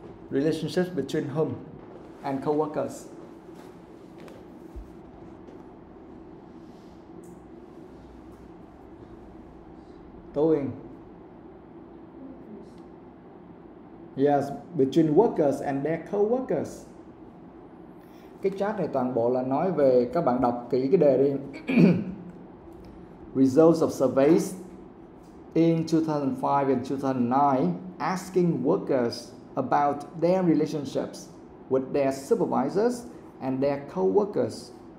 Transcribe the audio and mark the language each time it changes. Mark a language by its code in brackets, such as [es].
[en] Relationships between whom and co-workers? Tố Uyên. Yes, between workers and their co-workers. [vi] Cái chat này toàn bộ là nói về, các bạn đọc kỹ cái đề đi. [en] Results of surveys in 2005 and 2009 asking workers about their relationships with their supervisors and their co-workers.